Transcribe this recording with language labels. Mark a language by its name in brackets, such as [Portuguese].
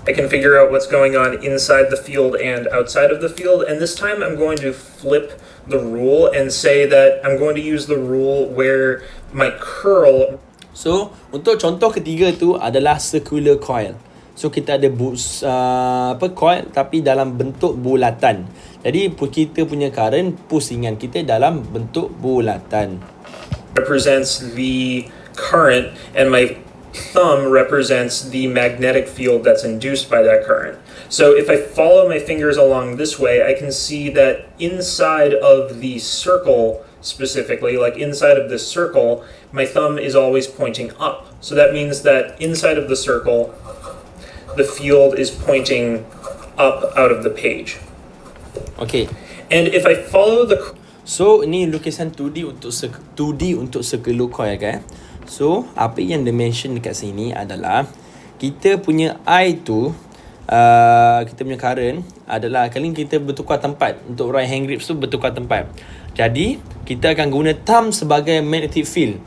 [English] I can figure out what's going on inside the field and outside of the field, and this time I'm going to flip the rule and say that I'm going to use the rule where my curl. [Malay] So untuk contoh ketiga tu adalah circular coil. So kita ada coil tapi dalam bentuk bulatan. Jadi kita punya current, pusingan kita dalam bentuk bulatan. [English] Represents the current and my thumb represents the magnetic field that's induced by that current. So if I follow my fingers along this way, I can see that inside of the circle specifically, like inside of this circle, my thumb is always pointing up. So that means that inside of the circle, the field is pointing up out of the page. Okay. And if I follow the... [Malay] So ni lukisan 2D untuk circular coil kan. So apa yang dia mention dekat sini adalah kita punya I tu kita punya current adalah kali kita bertukar tempat. Untuk right hand grips tu bertukar tempat. Jadi kita akan guna thumb sebagai magnetic field.